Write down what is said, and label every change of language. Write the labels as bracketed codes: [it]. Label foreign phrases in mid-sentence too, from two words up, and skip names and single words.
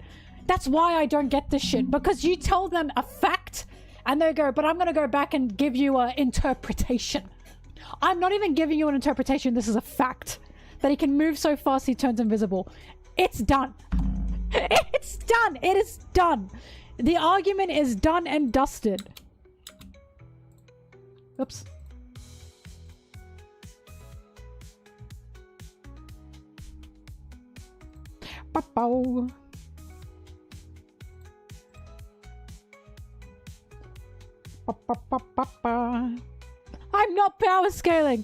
[en] That's why I don't get this shit. Because you tell them a fact and they go, but I'm going to go back and give you an interpretation. I'm not even giving you an interpretation. This is a fact. That he can move so fast he turns invisible. It's done. It's done. It is done. The argument is done and dusted. Oops. Ba-bow. Ba-ba-ba-ba-ba. I'm not power scaling.